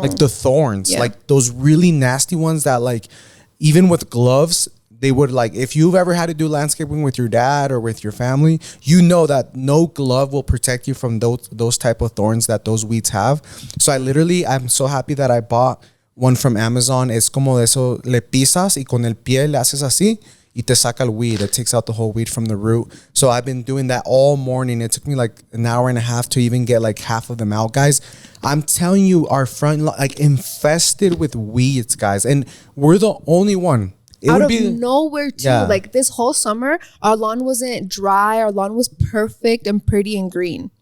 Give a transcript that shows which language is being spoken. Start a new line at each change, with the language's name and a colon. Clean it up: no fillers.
English: Like the thorns, like those really nasty ones that like, even with gloves, they would like, if you've ever had to do landscaping with your dad or with your family, you know that no glove will protect you from those type of thorns that those weeds have. So I'm so happy that I bought one from Amazon.
Spanish: Es como de eso, le pisas y con el pie le haces así. Y te saca el weed.
English: It takes out the whole weed from the root. So I've been doing that all morning. It took me like an hour and a half to even get like half of them out, guys. I'm telling you, our front like infested with weeds, guys, and we're the only one. It out of nowhere too. Yeah. Like this whole summer, our lawn wasn't dry. Our lawn was perfect and pretty and green.